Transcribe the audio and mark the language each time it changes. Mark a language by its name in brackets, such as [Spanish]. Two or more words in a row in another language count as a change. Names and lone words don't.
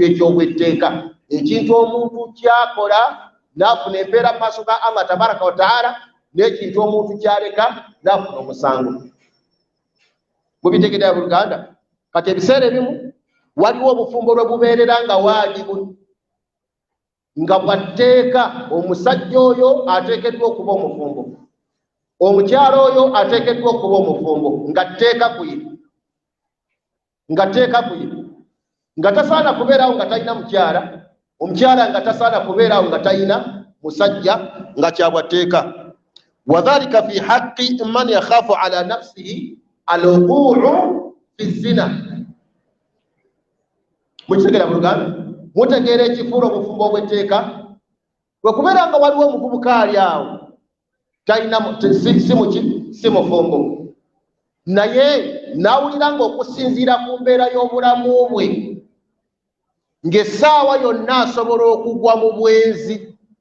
[Ganda] eky'obwetteeka ekintu omuntu kyakola n'afuna empeera mu maaso ga Allah [Arabic] تبارك وتعالى [Ganda] n'ekintu omuntu kyaleka n'afuna omusango mubitegedde mu Luganda kati ebiseera ebimu waliwo obufumbo lwe bubeerera nga waajibu nga bwatteeka omusajja oyo ateekeddwa okuba omufumbo omukyala oyo ateekeddwa okuba omufumbo nga tteeka ku ye nga tasaana kubeerawo nga talina mukyala omukyala nga tasaana kubeerawo nga talina musajja nga kyabwatteeka [Arabic] وذلك في حق من يخاف على نفسه الوقوع في الزنا [Ganda] mukitegera mu Luganda mutegeera ekifuula obufumbo obw'etteeka bwe kubeera nga waliwo omuvubuka ali awo talina si mufumbo naye n'awulira nga okusinziira ku mbeera y'obulamu bwe ng'essaawa yonna asobola okugwa mu bwenzi